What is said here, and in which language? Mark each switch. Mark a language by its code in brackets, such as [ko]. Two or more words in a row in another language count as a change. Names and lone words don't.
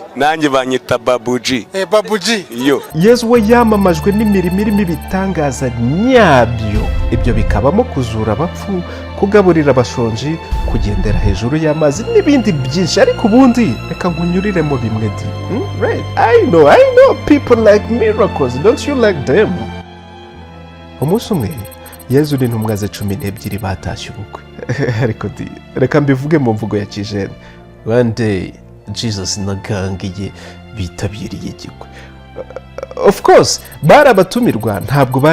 [rw] nanjye banyita Babouji Babouji iyo Yesu we yamamajwe n'imirimo irimo ibitangaza nyabyo ibyo bikabamo kuzura abapfu kugaburira abashonji kugendera hejuru y'amazi n'ibindi byinshi ariko ubundi reka nkunyurire mu bimwe di [en] right I know people like miracles don't you like them [rw] umunsi umwe Yesu n'intumwa ze 12 batashye ubukwe ariko di reka mbivuge mu mvugo ya kijene [en] one day Jesus [rw] na gangiye bitabiriye igikwe [en] of course [rw] barabatumirwa ntabwo